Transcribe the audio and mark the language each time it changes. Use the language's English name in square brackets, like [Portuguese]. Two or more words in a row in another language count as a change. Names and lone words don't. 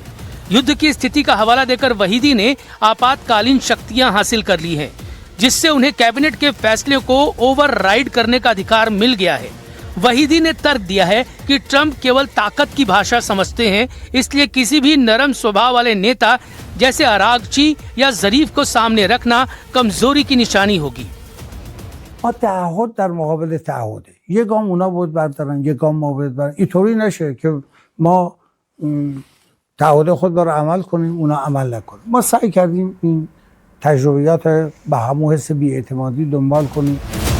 [Hindi] युद्ध की स्थिति का हवाला देकर वहीदी ने आपातकालीन शक्तियां हासिल कर ली हैं, जिससे उन्हें कैबिनेट के फैसले को ओवरराइड करने का अधिकार मिल गया है। वहीदी ने तर्क दिया है कि ट्रंप केवल ताकत की भाषा समझते हैं, इसलिए किसी भी नरम स्वभाव वाले नेता जैसे अरागची या जरीफ को सामने रखना कमजोरी की निशानी होगी। [Persian] और تعهد در مقابل تعهده یه گام اونا بود بردارن یه گام ما بود بردارن. اینطوری نشه که ما تعهد خود رو عمل کنیم اونا عمل نکنیم. ما سعی کردیم این تجربیات به همون حس بی‌اعتمادی دنبال کنیم.